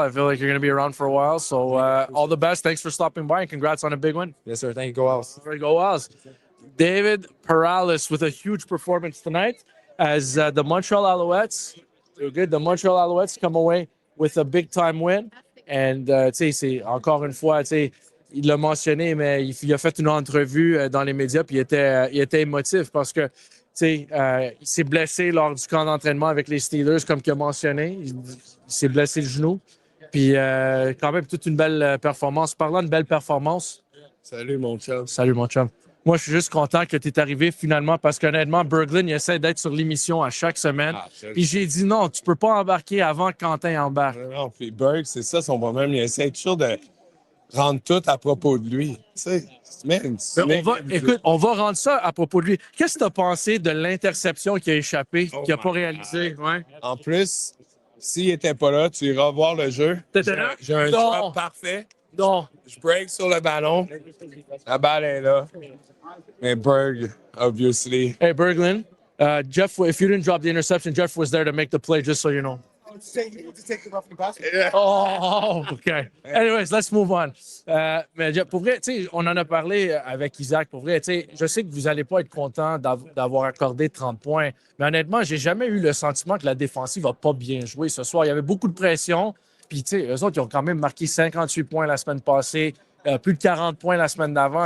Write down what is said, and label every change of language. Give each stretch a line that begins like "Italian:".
English: I feel like you're going to be around for a while. So all the best. Thanks for stopping by and congrats on a big win. Yes, sir. Thank you. Go Owls. All right, go Owls. David Perales with a huge performance tonight as the Montreal Alouettes. Good. The Montreal Alouettes come away with a big time win.
French: And, tu sais, c'est encore une fois, tu sais, il l'a mentionné, mais il a fait une entrevue dans les médias, puis il était émotif parce que, tu sais, il s'est blessé lors du camp d'entraînement avec les Steelers, comme il a mentionné. Il s'est blessé le genou. Puis, quand même, toute une belle performance. Parlant de belle performance. Salut, mon chum. Salut, mon chum. Moi, je suis juste content que tu es arrivé finalement parce qu'honnêtement, Berglund, il essaie d'être sur l'émission à chaque semaine. Puis j'ai dit non, tu peux pas embarquer avant que Quentin embarque. Non, puis Berg, c'est ça son problème. Il essaie toujours de rendre tout à propos de lui. Tu sais, Écoute, on va rendre ça à propos de lui. Qu'est-ce que tu as pensé de l'interception qui a échappé, qui n'a pas réalisé? Ouais. En plus, s'il n'était pas là, tu iras voir le jeu. T'étais là? J'ai un Non. drop parfait. Non. Je break sur le ballon. La balle est là. Mais Berg,
English: obviously. Hey, Berglund, Jeff, if you didn't drop the interception, Jeff was there to make the play, just so you know. Oh, OK. Anyways, let's move on.
French: Mais Jeff, pour vrai, tu sais, on en a parlé avec Isaac. Pour vrai, tu sais, je sais que vous n'allez pas être content d'avoir accordé 30 points, mais honnêtement, j'ai jamais eu le sentiment que la défensive n'a pas bien joué ce soir. Il y avait beaucoup de pression. Puis, tu sais, eux autres, ils ont quand même marqué 58 points la semaine passée, plus de 40 points la semaine d'avant.